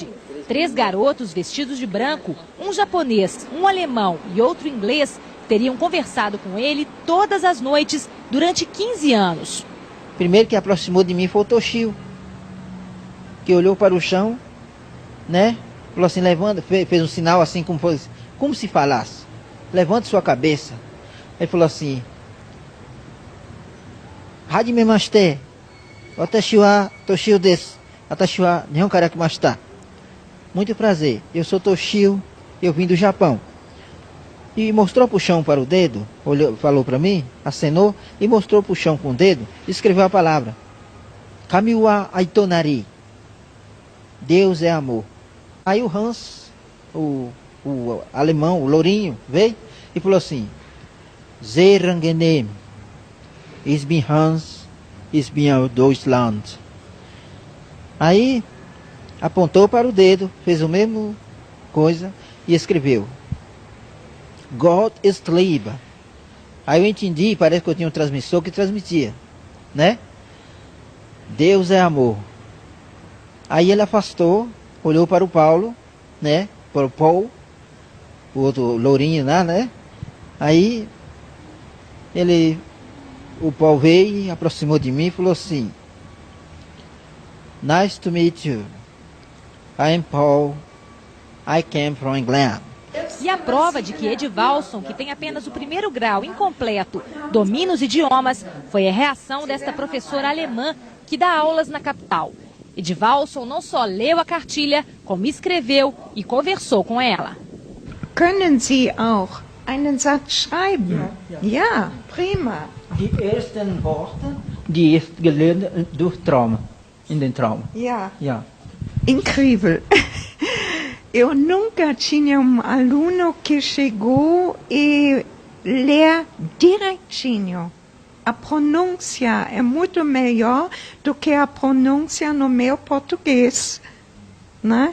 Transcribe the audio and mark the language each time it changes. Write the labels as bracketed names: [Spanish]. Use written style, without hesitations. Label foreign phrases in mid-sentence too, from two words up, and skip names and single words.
[Portuguese] 3 garotos vestidos de branco, um japonês, um alemão e outro inglês, teriam conversado com ele todas as noites durante 15 anos. O primeiro que aproximou de mim foi o Toshio, que olhou para o chão, né? Falou assim, levanta, fez um sinal assim como se falasse. Levanta sua cabeça. Ele falou assim, [Japanese] はじめまして、私はトシオです、私は日本から来ました. [Portuguese] Muito prazer, eu sou Toshio, eu vim do Japão. E mostrou para o chão para o dedo, olhou, falou para mim, acenou e mostrou para o chão com o dedo, e escreveu a palavra [Japanese] 神は愛となり. [Portuguese] Deus é amor. Aí o Hans, o alemão, o lourinho, veio e falou assim, [German] Sehr angenehm, ich bin Hans, ich bin aus Deutschland. [Portuguese] Aí apontou para o dedo, fez a mesma coisa e escreveu, [German] Gott ist Liebe. [Portuguese] Aí eu entendi, parece que eu tinha um transmissor que transmitia, né? Deus é amor. Aí ele afastou, olhou para o Paulo, né? Para o Paul, o outro lourinho lá, né? Aí o Paul veio e aproximou de mim e falou assim, [English] Nice to meet you. I am Paul. I came from England. [Portuguese] E a prova de que Edivalson, que tem apenas o primeiro grau incompleto, domina os idiomas, foi a reação desta professora alemã que dá aulas na capital. Edivalson não só leu a cartilha, como escreveu e conversou com ela. [German] Können Sie auch einen Satz schreiben? Ja, prima. Die ersten Worte, die ich gelernt durch Trauma, in den Trauma. Ja. Ja. [Portuguese] Incrível. Eu nunca tinha aluno que chegou e lê direitinho. A pronúncia é muito melhor do que a pronúncia no meu português, né?